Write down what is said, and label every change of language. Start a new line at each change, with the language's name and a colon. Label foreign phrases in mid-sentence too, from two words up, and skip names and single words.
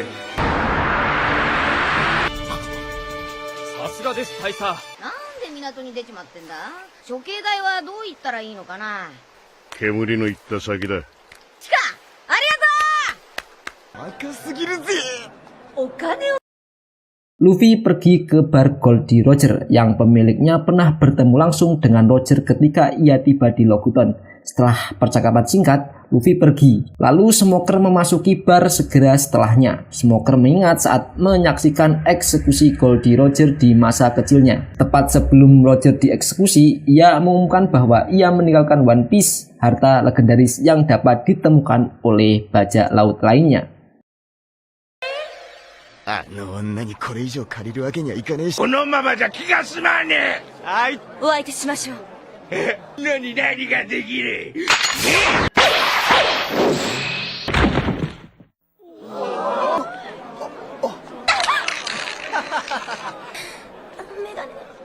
Japanese: さすがです大佐。なんで港に出ちまってんだ？処刑台はどう言ったらいいのかな？煙の行った先だ。チカ、ありがとう。若すぎるぜ。お金を。
Indonesian: Luffy pergi ke bar Goldie Roger yang pemiliknya pernah bertemu langsung dengan Roger ketika ia tiba di Loguton. Setelah percakapan singkat, Luffy pergi. Lalu Smoker memasuki bar segera setelahnya. Smoker mengingat saat menyaksikan eksekusi Goldie Roger di masa kecilnya. Tepat sebelum Roger dieksekusi, ia mengumumkan bahwa ia meninggalkan One Piece, harta legendaris yang dapat ditemukan oleh bajak laut lainnya.
Japanese: あの女にこれ以上借りるわけにはいかねえし。このままじゃ気が済まねえ。はい。お相手しましょう。何ができる。メガネ。